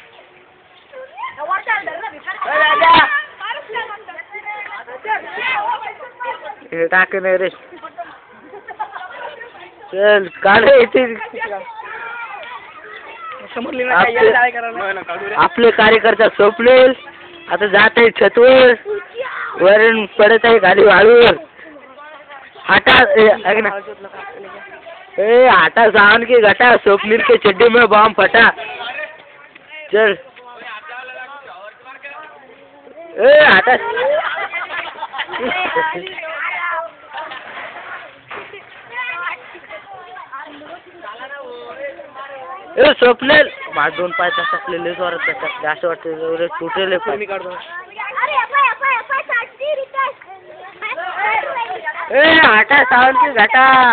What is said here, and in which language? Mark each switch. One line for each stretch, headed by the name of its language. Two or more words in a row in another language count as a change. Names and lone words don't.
Marathi: टाक नाही रे. चल काढ इथे. आपले कार्यकर्ता सोपले. आता जात आहे छतवर. वरून पडत आहे खाली वाळूवर.
Hindi: हटा ए हटा सावन की घटा. स्वप्नील के चड्डी में बम फटा. चल ए हटा.
Marathi: ए स्वप्नील माझ 2 पाय तसले जोरात त्याच्यात असं वाटतं तुटेल.
Hindi: ए हटा सावन की घटा.